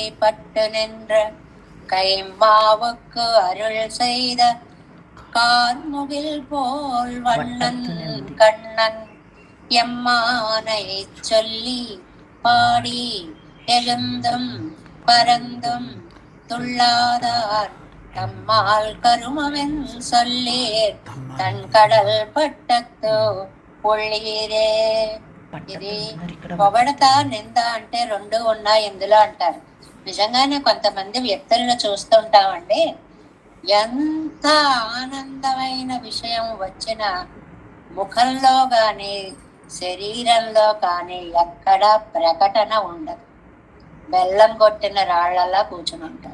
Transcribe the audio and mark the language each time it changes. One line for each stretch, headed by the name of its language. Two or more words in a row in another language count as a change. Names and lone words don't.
Tamil: பட்டு நின்ற கைமாவுக்கு அருள் செய்த கார்முகில் போல் வண்ணன் கண்ணன் எம்மானை சொல்லி பாடி எழுந்தும் பரந்தும் துள்ளாதார் தம்மால் கருமமென் சொல்லீர் தன் கடல் பட்டத்து பொள்ளீரே.
Telugu: ఇది పొగడత నింద అంటే 2 ఉన్నాయి ఇందులో అంటారు. నిజంగానే కొంతమంది వ్యక్తులను చూస్తుంటామండి, ఎంత ఆనందమైన విషయం వచ్చిన ముఖంలో కానీ శరీరంలో కానీ ఎక్కడ ప్రకటన ఉండదు, బెల్లం కొట్టిన రాళ్లలా కూర్చుని ఉంటాం.